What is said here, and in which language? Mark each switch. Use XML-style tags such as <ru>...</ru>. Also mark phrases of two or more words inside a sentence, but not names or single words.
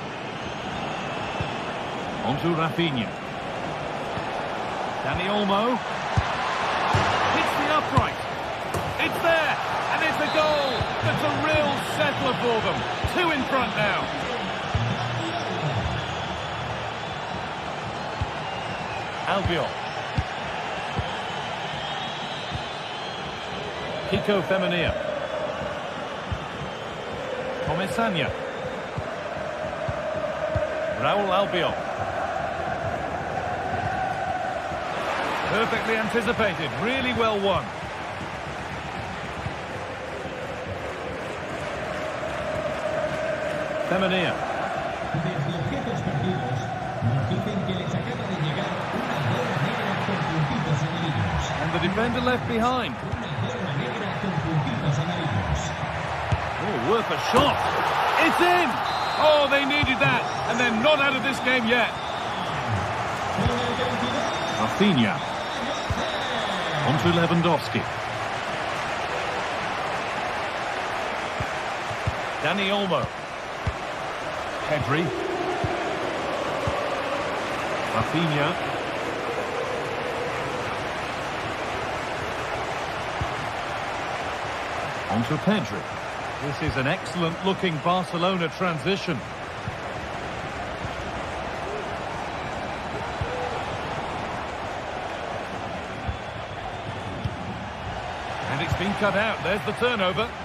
<en>On to Rafinha. Dani Olmo. Hits the upright. It's there, and it's a goal. That's a real settler for them. 2 in front now. Albiol. Kiko Femenia. Comesaña. Raúl Albiol. Perfectly anticipated, really well won. Femenia.</en> <es>Desde objetos perdidos, nos dicen que les acaba de llegar una bola negra con puntitos amarillos.</es> <en>And the defender left behind.</en> <es>Una bola negra con puntitos amarillos.</es> <en>Oh, worth a shot. It's in! Oh, they needed that, and they're not out of this game yet. Rafinha. On to Lewandowski. Dani Olmo. Pedri. Rafinha. On to Pedri. This is an excellent-looking Barcelona transition. And it's been cut out. There's the turnover.</en>